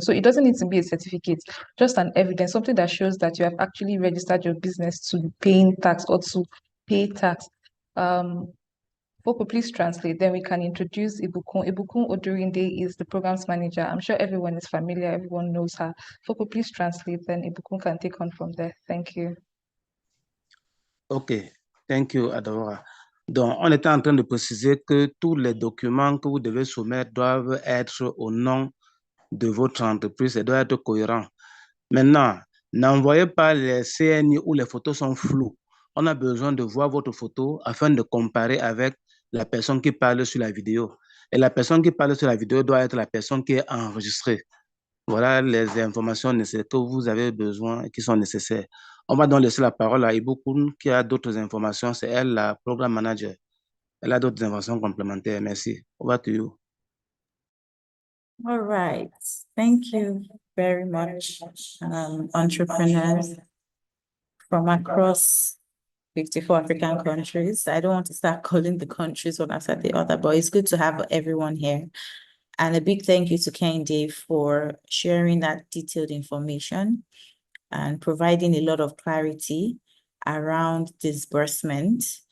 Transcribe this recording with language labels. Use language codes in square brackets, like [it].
[en] So it doesn't need to be a certificate, just an evidence, something that shows that you have actually registered your business to paying tax or to pay tax. Popo, please translate. Then we can introduce Ibukun. Ibukun Odurinde is the programs manager. I'm sure everyone is familiar. Everyone knows her. Popo, please translate. Then Ibukun can take on from there. Thank you. OK, thank you, Adora. [fr] Donc, on était en train de préciser que tous les documents que vous devez soumettre doivent être au nom de votre entreprise et doivent être cohérents. Maintenant, n'envoyez pas les CNI où les photos sont floues. On a besoin de voir votre photo afin de comparer avec la personne qui parle sur la vidéo. Et la personne qui parle sur la vidéo doit être la personne qui est enregistrée. Voilà les informations que vous avez besoin et qui sont nécessaires. On va donc laisser la parole à Ibukun qui a d'autres informations. C'est elle, la programme manager. Elle a d'autres informations complémentaires. Merci. [en] Over to you. All right. Thank you very much, entrepreneurs from across 54 African countries. I don't want to start calling the countries one after the other, but it's good to have everyone here. And a big thank you to Kendi for sharing that detailed information and providing a lot of clarity around disbursement.